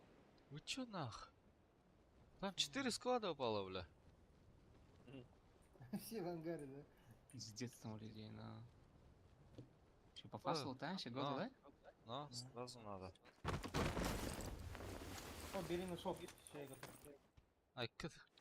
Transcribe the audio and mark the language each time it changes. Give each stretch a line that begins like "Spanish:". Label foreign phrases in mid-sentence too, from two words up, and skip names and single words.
Russian: Вы чё нах? Там 4 склада упало, бля. Все в ангаре, да? Пиздец там у людей, на. Че, по фасу лутаемся, годы, да? Но, сразу надо.
Turkish: O birini sok şeye götür. Ай, кыт.